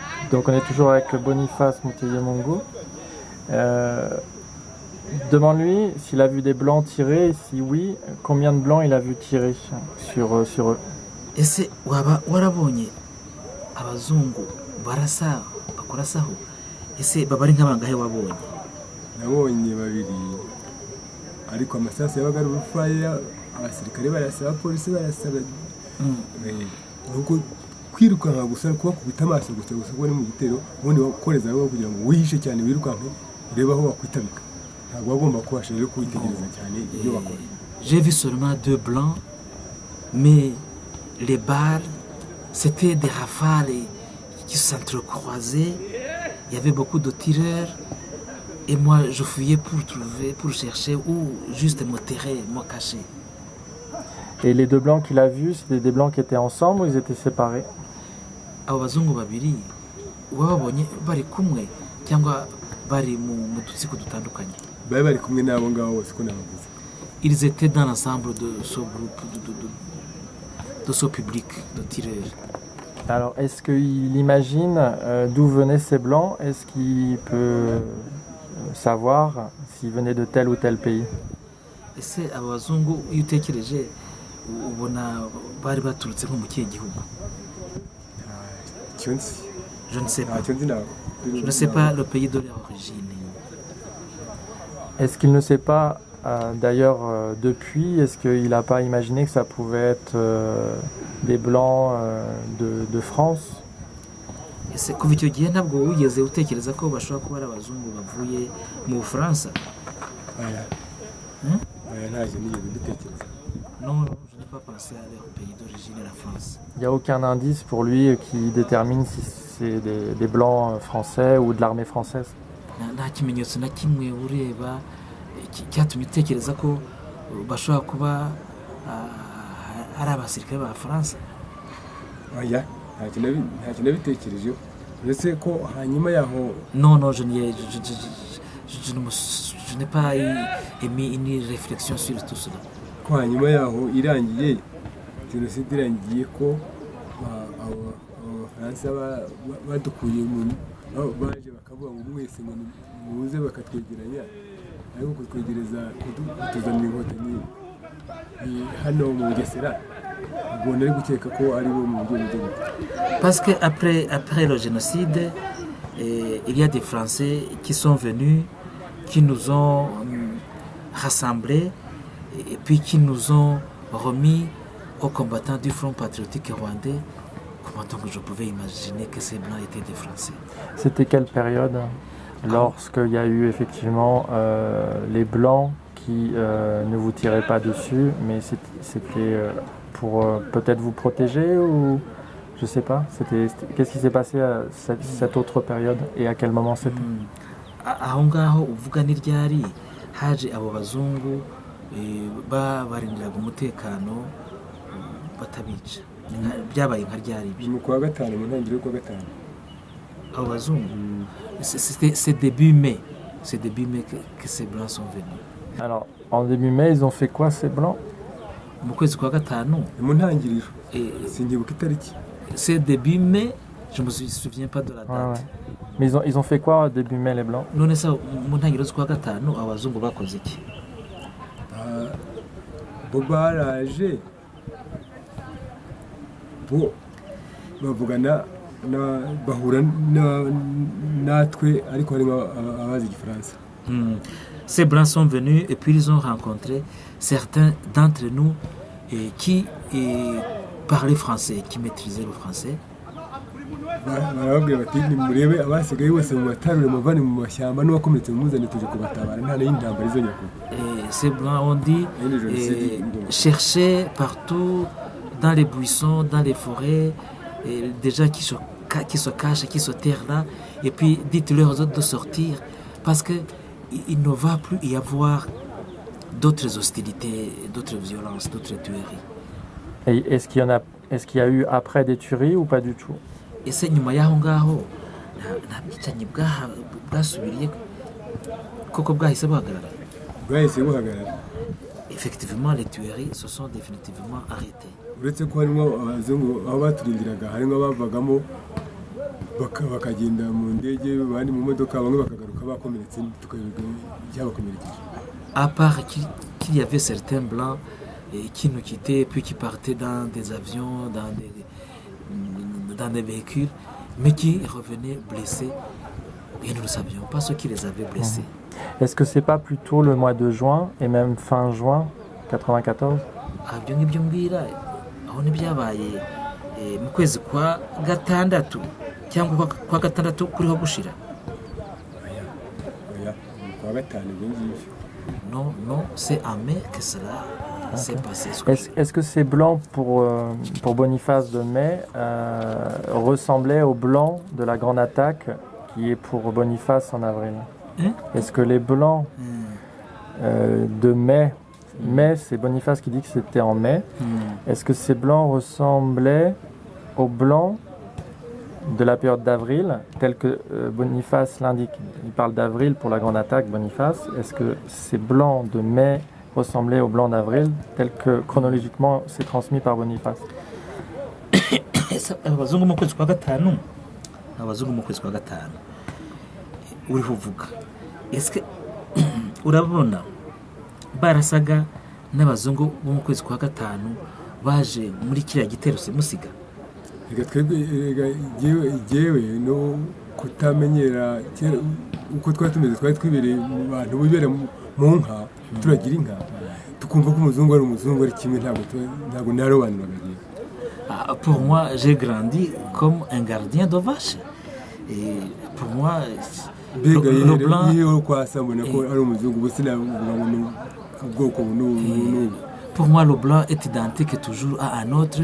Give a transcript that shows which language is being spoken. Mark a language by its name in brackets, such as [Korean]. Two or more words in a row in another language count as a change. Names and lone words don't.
[French] Donc on est toujours avec Boniface Muteye-Mungu. Demande-lui s'il a vu des blancs tirer, et si oui, combien de blancs il a vu tirer sur eux. [Kinyarwanda] ese waba warabonye abazungu barasa bakurasaho ese baba ari nk'abangahe wabonye? nabonye babiri ariko amasasu yabaga ari urufaya abasirikare barasa abapolisi barasa nuko kwirukanka gusa kuba kubita amaso gusa kubona mu gitero ubundi wakoreza rero kugira ngo wihishe cyane wirukanke ureba aho wakwitabika ntabwo wagomba kubasha rero kwitegereza cyane ibyo bakora. [French] J'ai vu seulement deux blancs, mais les balles c'était des rafales qui s'entrecroisaient. Il y avait beaucoup de tireurs et moi je fouillais pour chercher où juste me terrer, me cacher. Et les deux blancs qu'il a vus, c'était des blancs qui étaient ensemble ou ils étaient séparés? [Kinyarwanda] Abo bazungu babiri wababonye bari kumwe cyangwa bari mu dutsiko dutandukanye? Bari bari kumwe n'abo ngabo bose ko nabavuze. [French] Ils étaient dans l'ensemble de ce groupe de ce public de tireurs. Alors, est-ce qu'il imagine d'où venaient ces blancs? Est-ce qu'il peut savoir s'ils venaient de tel ou tel pays? [Kinyarwanda] Ese aba bazungu iyo utekereje ubona bari baturutse nko mu kihe gihugu? [French] Je ne sais pas. Je ne sais pas le pays de leur origine. Est-ce qu'il ne sait pas d'ailleurs depuis, est-ce qu'il n'a pas imaginé que ça pouvait être des blancs de France? [Kinyarwanda] Ese kuva icyo gihe ntabwo wigeze utekereza ko bashobora kuba ari abazungu bavuye mu Bufaransa? [French] Non, je n'ai pas pensé à leur pays d'origine, la France. Il n'y a aucun indice pour lui qui détermine si c'est des blancs français ou de l'armée française? [Kinyarwanda] Nta kimenyetso na kimwe ureba cyatumye utekereza ko bashobora kuba ari abasirikare ba France? Oya, ntacyo nabitekerejeho uretse ko hanyuma yaho. [French] Non, je n'ai pas émis une réflexion sur tout cela. [Kinyarwanda] Ko hanyuma yaho irangiye jenoside irangiye ko abafaransa badukuye baje bakavuga ngo mwese ngo muze bakatwegeranya ariko kutwegereza kutuzanira inkotanyi hano mu Bugesera ubwo nari gukeka ko ari bo mu gihugu. [French] Parce que après le génocide, il y a des Français qui sont venus, qui nous ont rassemblés et puis qui nous ont remis aux combattants du Front patriotique rwandais. Comment donc je pouvais imaginer que ces blancs étaient des Français? C'était quelle période lorsqu'il y a eu effectivement les blancs qui ne vous tiraient pas dessus, mais c'était pour peut-être vous protéger ou je sais pas. Qu'est-ce qui s'est passé à cette autre période et à quel moment c'était? [Kinyarwanda] Aho ngaho uvuga ni ryari haje abo bazungu barindiraga umutekano batabica? Byabaye nka ryari? Mu kwa gatanu, mu ntangiriro kwa gatanu. Abo bazungu [French] c'est début mai que ces blancs sont venus. Alors en début mai ils ont fait quoi ces blancs? [Kinyarwanda] Mu kwezi kwa gatanu, mu ntangiriro singibuka itariki. [French] C'est début mai, je me souviens pas de la date. Ouais. Mais ils ont fait quoi début mai les blancs? [Kinyarwanda] None se mu ntangiriro z'ukwa gatanu abazungu bakoze iki? Bo baraje bo bavugana bahura natwe ariko harimo abazi igifaransa. [French] Ces blancs sont venus et puis ils ont rencontré certains d'entre nous qui parlaient français, qui maîtrisaient le français. [Kinyarwanda] Barababwira bati nimurebe abasigaye bose mu batarure muvane mu mashyamba n'uwakomeretse mumuzane tuje kubatabara nta n'intambara izongera kuba. [French] Ces blancs ont dit chercher partout dans les buissons, dans les forêts, des gens qui se cachent, qui se terrent là, et puis dites-leur aux autres de sortir parce que il ne va plus y avoir d'autres hostilités, d'autres violences, d'autres tueries. Et est-ce qu'il y a eu après des tueries ou pas du tout? [Kinyarwanda] Ese nyuma y'aho ngaho nta bwicanyi bwasubiriye koko bwahise buhagarara? [French] Effectivement, les tueries se sont définitivement arrêtées. [Kinyarwanda] Uretse ko harimo abazungu aho baturindiraga harimo abavagamo bakagenda mu ndege abandi mu modoka bamwe bakagaruka bakomeretse tukabiga byabakomerekeje. [French] À part qu'il y avait certains blancs qui nous quittaient, puis qui partaient dans des avions, dans des véhicules, mais qui revenaient blessés. Et nous ne savions pas ce qui les avait blessés. Est-ce que c'est pas plutôt le mois de juin et même fin juin 94? [Kinyarwanda] Ibyo ngibyo mbwira aho ntibyabaye mu kwezi kwa gatandatu cyangwa kwa gatandatu kuriho gushira. Oya kwa gatanu ibyo ngibyo. [French] Non, non, c'est en mai que cela s'est passé. Est-ce que ces blancs pour Boniface de mai ressemblaient aux blancs de la grande attaque qui est pour Boniface en avril? Est-ce que les blancs de mai, c'est Boniface qui dit que c'était en mai, est-ce que ces blancs ressemblaient aux blancs de la période d'avril, tel que Boniface l'indique? Il parle d'avril pour la grande attaque, Boniface. Est-ce que ces blancs de mai ressemblaient aux blancs d'avril, tel que chronologiquement c'est transmis par Boniface? [Kinyarwanda] Abazungu mu kwezi kwa gatanu, abazungu mu kwezi kwa gatanu uriho uvuga, est-ce urabona barasaga n'abazungu bo mu kwezi kwa gatanu baje muri kiriya gitero simusiga? Reka twebwe jewe no kutamenyera uko twari tumeze, twari twibereye mu bantu bibera mu nka turagira inka tukumva ko umuzungu ari umuzungu ari kimwe, ntabwo narobanuraga. [French] Pour moi, j'ai grandi comme un gardien de vache. Et pour moi, le blanc... Pour moi, le blanc est identique toujours à un autre.